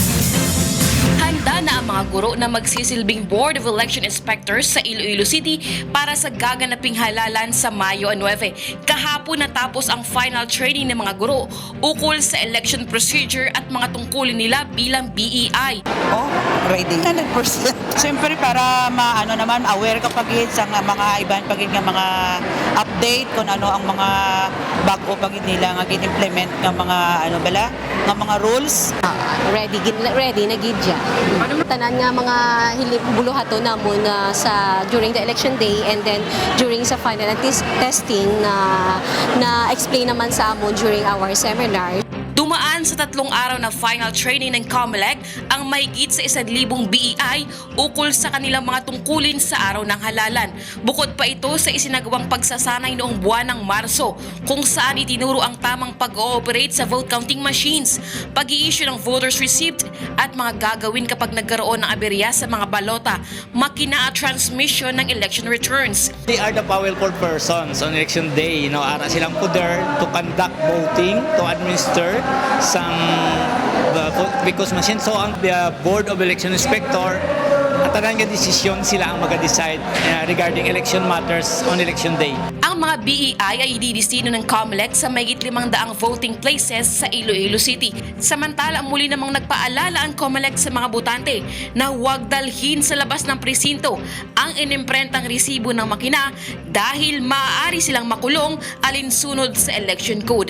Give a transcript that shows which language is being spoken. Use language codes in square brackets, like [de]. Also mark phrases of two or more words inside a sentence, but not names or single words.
[tl] Handa na ang ang mga guro na magsisilbing Board of Election Inspectors sa Iloilo City para sa gaganaping halalan sa Mayo 9. Kahapon natapos ang [en] final training [tl] ng mga guro ukol sa [en] election procedure [tl] at mga tungkulin nila bilang BEI. [en] Oh, ready. 100%. [hil] Siyempre para naman aware ka pagid sa mga iban pagid nga mga update kung ano ang mga bago pagid nila nga gin-implement nga mga nga mga rules. Ready na gid siya. Tanan nga mga buluhato namon sa [en] during the election day and then [hil] during sa final testing na explain naman sa amon [en] during our seminar. [tl] Dumaan sa 3 araw na [en] final training [tl] ng COMELEC ang mahigit sa 1,000 BEI ukol sa kanilang mga tungkulin sa araw ng halalan. Bukod pa ito sa isinagawang pagsasanay noong buwan ng Marso kung saan itinuro ang tamang pag-ooperate sa [en] vote counting machines, [tl] pag-i-issue ng [en] voters receipt [tl] at mga gagawin kapag nagkaroon ng aberya sa mga balota, makina at transmission ng [en] election returns. They are the powerful persons on election day. [hil] Ara silang poder [en] to conduct voting, to administer some because machine. [hil] So ang Board of Election Inspector at nga desisyon sila ang mag-decide regarding [en] election matters on election day. [tl] Ang mga BEI ay ididestino ng COMELEC sa mahigit 500 [en] voting places [tl] sa Iloilo City. Samantala, muli namang nagpaalala ang COMELEC sa mga botante na huwag dalhin sa labas ng presinto ang inimprentang resibo ng makina dahil maaari silang makulong alinsunod sa [en] election code.